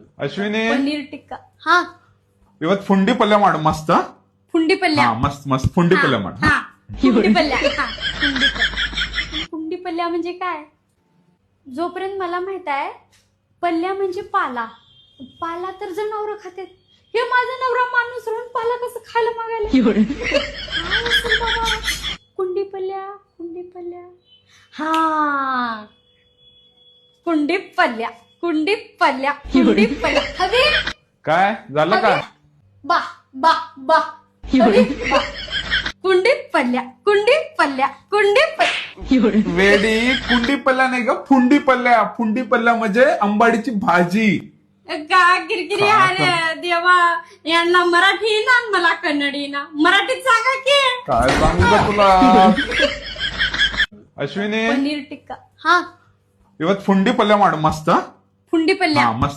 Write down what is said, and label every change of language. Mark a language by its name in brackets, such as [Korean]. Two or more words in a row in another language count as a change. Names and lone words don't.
[Kannada] ಅಶ್ವಿನಿ ಪನ್ನೀರ್ ಟಿಕ್ಕಾ. ಹಾ, ಇವತ್ ಫುಂಡಿ ಪಲ್ಯ ಮಾಡು ಮಸ್ತ್. ಪುಂಡಿ ಪಲ್ಯ. ಹಾ ಮಸ್ತ್ ಮಸ್ತ್ ಫುಂಡಿ ಪಲ್ಯ ಮಾಡು. [Marathi] हा, पुंडी पल्ल्या. हा, पुंडी पल्ल्या. पुंडी पल्ल्या म्हणजे काय? जोपर्यंत मला माहित आहे, पल्ल्या म्हणजे पाला. पाला तर जनावरं खातात. हे माझा नवरा माणूस राहून पाला कसं खायला मागायला? काय असेल बाबा? कुंडी पल्ल्या, कुंडी पल्ल्या. हा, कुंडी पल्ल्या, कुंडी पल्ल्या, कुंडी पल्ल्या. [Kannada] हवे [Marathi] काय झालं का? [Kannada] बा बा बा हवे बा. [Marathi] कुंडी पल्ल्या, कुंडी पल्ल्या, कुंडी पल्ल्या. वेडी कुंडी पल्ल्या नाही ग, फुंडी पल्ल्या. फुंडी पल्ल्या म्हणजे आंबाडीची भाजी. का किरकिरी अरे देवा, यांना मराठी ना मला कन्नडी ना. मराठीत सांगा की. काय सांगू का तुला? अश्विनी पनीर टिक्का. हा, [Kannada] ಇವತ್ ಫುಂಡಿ ಪಲ್ಯ ಮಾಡು ಮಸ್ತ್. [Marathi] पुंडी पल्ल्या. [Kannada] ಹಾ ಮಸ್ತ್.